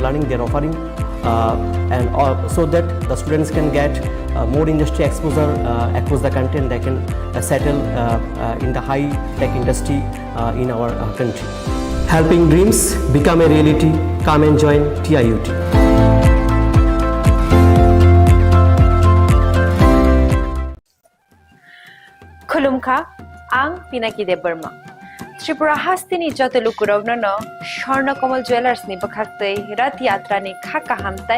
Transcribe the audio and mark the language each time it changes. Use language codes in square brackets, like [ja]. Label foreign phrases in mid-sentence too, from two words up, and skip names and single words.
[en] They are offering and so that the students can get more industry exposure across the country, and they can settle in the high tech industry in our country. Helping dreams become a reality. Come and join TIUT. [trp] खुलुमखा आं पिनाकी देब बर्मा त्रिपुरा हास्तिनि जत लुकुरावनो स्वर्णकमल ज्वेलार्सनि बखाक्तै रथ यात्रानि खाका हामताय